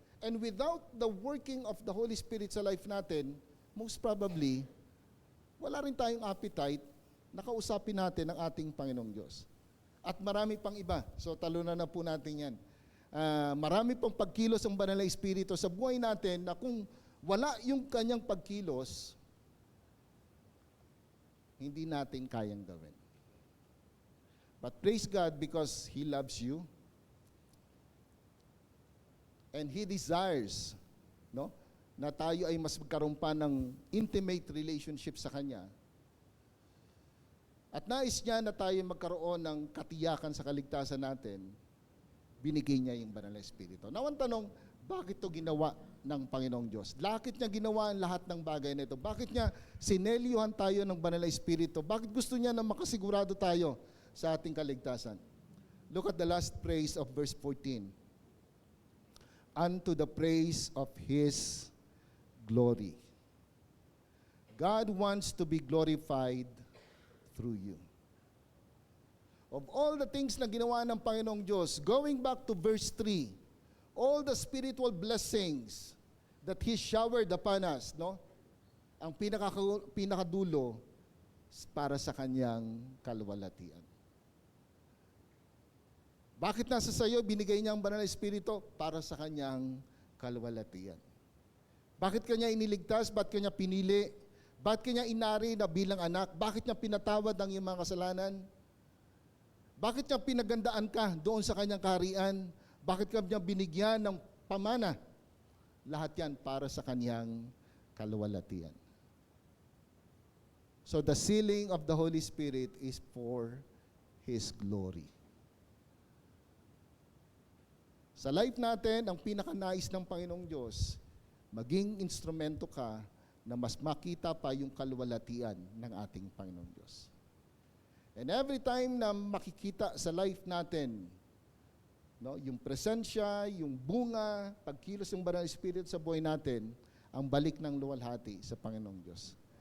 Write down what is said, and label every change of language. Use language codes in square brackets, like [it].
[en] And without the working of the Holy Spirit [tl] sa life natin, [en] most probably, [tl] wala rin tayong appetite na kausapin natin ang ating Panginoong Diyos. At marami pang iba. So talunan na po natin yan. Marami pang pagkilos ang banal na Espiritu sa buhay natin na kung wala yung kanyang pagkilos, hindi natin kayang gawin. [en] But praise God because He loves you. And He desires, [tl] no, na tayo ay mas magkaroon pa ng intimate relationship sa Kanya. At nais niya na tayo magkaroon ng katiyakan sa kaligtasan natin, binigay niya yung banal na Espiritu. Now, ang tanong, bakit ito ginawa ng Panginoong Diyos? Bakit niya ginawa ang lahat ng bagay na ito? Bakit niya sinelyuhan tayo ng banal na Espiritu? Bakit gusto niya na makasigurado tayo sa ating kaligtasan? [en] Look at the last phrase of verse 14. Unto the praise of His glory. God wants to be glorified through you. Of all the things [tl] na ginawa ng Panginoong Diyos, [en] going back to verse 3, all the spiritual blessings that He showered upon us, no? [tl] Ang pinakadulo para sa Kanyang kaluwalhatian. Bakit nasa sayo binigay niya ang banal na Espiritu? Para sa Kanyang kaluwalhatian. Bakit Kanya iniligtas? Bakit Kanya pinili? Bakit Kanya inari na bilang anak? Bakit Niya pinatawad ang iyong mga kasalanan? Bakit Niya pinagandaan ka doon sa Kanyang kaharian? Bakit Kanya binigyan ng pamana? Lahat yan para sa Kanyang kaluwalhatian. [en] So the sealing of the Holy Spirit is for His glory. [tl] Sa life natin, ang pinakanais ng Panginoong Diyos, maging instrumento ka na mas makita pa yung kaluwalhatian ng ating Panginoong Diyos. [en] And every time [tl] na makikita sa life natin, no, yung presensya, yung bunga, pagkilos ng banal na Espiritu sa buhay natin, ang balik ng luwalhati sa Panginoong Diyos.